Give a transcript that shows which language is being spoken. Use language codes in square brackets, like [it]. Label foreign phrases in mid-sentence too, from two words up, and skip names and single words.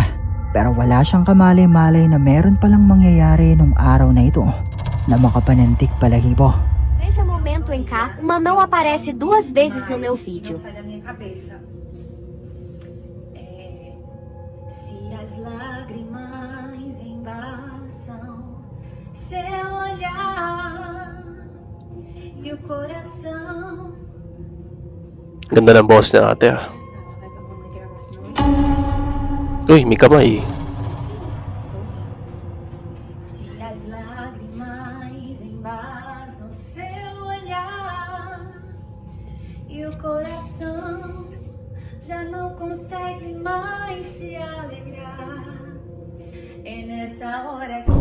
[tl] Pero wala siyang kamalay-malay na meron palang mangyayari nung araw na ito na makapanantig balahibo. [pt] Veja momento em cá, uma mão aparece 2 vezes no meu vídeo. Sai da minha cabeça. Se as lágrimas embaçam seu olhar e o coração. [tl] Ganda ng boss na ate ah. [pt] Vai pra mamãe gravar, senão [tl] Uy, may kamay. [pt] se as lágrimas embaçam seu olhar e o coração já não consegue mais se alegrar. É nessa hora que